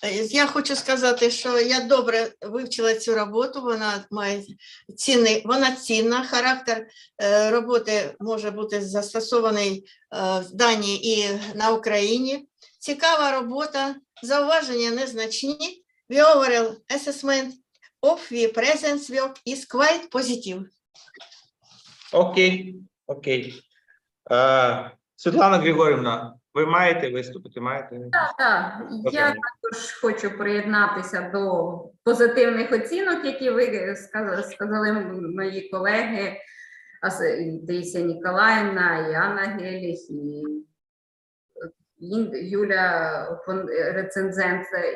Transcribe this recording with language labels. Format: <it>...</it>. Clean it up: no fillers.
<uk>Я хочу сказати, що я добре вивчила цю роботу, вона має цінна, характер роботи може бути застосований в Данії і на Україні. Цікава робота, зауваження незначні.</uk> <en>The overall assessment of the present work is quite positive. Окей.</en> <uk>Світлана Григорівна, ви маєте виступити? Маєте? Так. Я також хочу приєднатися до позитивних оцінок, які ви сказали мої колеги, Таїсія Ніколаївна, і Анна Геліх, і Юля рецензент.</uk>